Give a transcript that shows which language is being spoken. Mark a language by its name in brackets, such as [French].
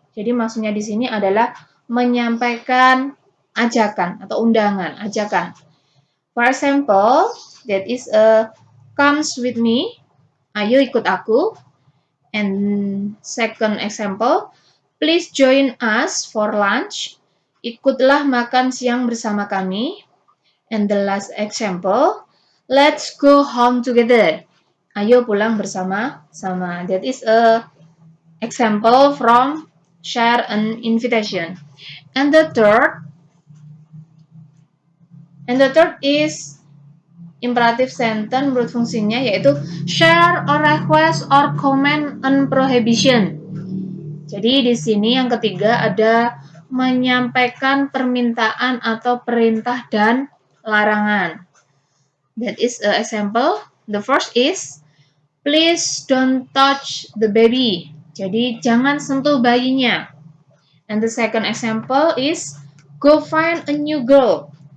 [Indonesian] Jadi maksudnya di sini adalah menyampaikan ajakan atau undangan, ajakan. [English] For example, that is comes with me. [Indonesian] Ayo ikut aku. [English] And second example, please join us for lunch. [Indonesian] Ikutlah makan siang bersama kami. [English] And the last example, let's go home together. [Indonesian] Ayo pulang bersama-sama. [English] That is a example from share an invitation. And the third is imperative sentence [Indonesian] menurut fungsinya, yaitu [English] share or request or comment on prohibition. [Indonesian] Jadi di sini yang ketiga ada menyampaikan permintaan atau perintah dan larangan. [English] That is an example. The first is please don't touch the baby. [Indonesian] Jadi jangan sentuh bayinya. [English] And the second example is go find a new girl.